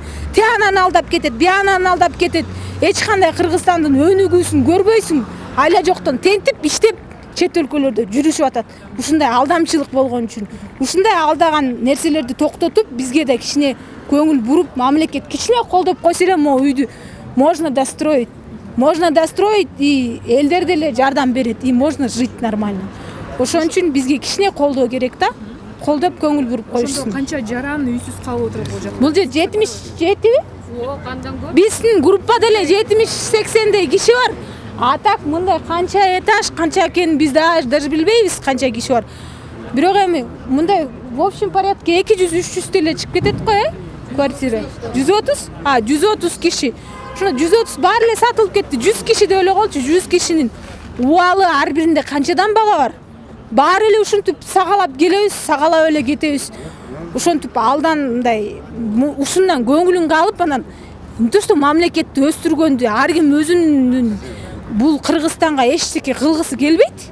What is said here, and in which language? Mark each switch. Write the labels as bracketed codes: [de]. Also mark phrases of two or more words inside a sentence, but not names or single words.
[ky] Тиянаны алдап кетет, биянаны алдап кетет. Эч кандай Кыргызстандын өнүгүүсүн көрбөйсүң. Айла жоктон тентип, иштеп чет өлкөлөрдө жүрүшүп атат. Ушундай алдамчылык болгон үчүн, ушундай алдаган нерселерди токтотуп, бизге да кичине көңүл буруп, мамлекет кичине колдоп койсо эле могу үйдү [ru] можно достроить. Можно достроить, [ky] и элдер деле жардам берет, [ru] и можно жить нормально. [ky] Ошон үчүн бизге кичине колдоо керек да. Колдоп көңүл буруп коюшсун. Канча жаран үйсүз калып отурат бул жакта? Бул жер 77? Кандан көп? Биздин группада эле 70-80дей киши бар. А так мындай канча этаж, канча экенин биз даже билбейбиз, канча киши бар. Бирок эми мындай [ru] в общем порядке [ky] 200-300 деле чыгып кетет го, квартира. 130? 130 киши. Шуна 130 баары эле сатылып кетти. 100 киши деп эле колчу, 100 кишинин убалы ар биринде канчадан бала бар. Баары эле ушинтип сагалап келебиз, сагалап эле кетебиз. Ошентип алдан мындай ушундан көңүлүн алып, анан мынтип мамлекетти өстүргөндү ар ким өзүнүн бул Кыргызстанга эчтеке кылгысы келбейт.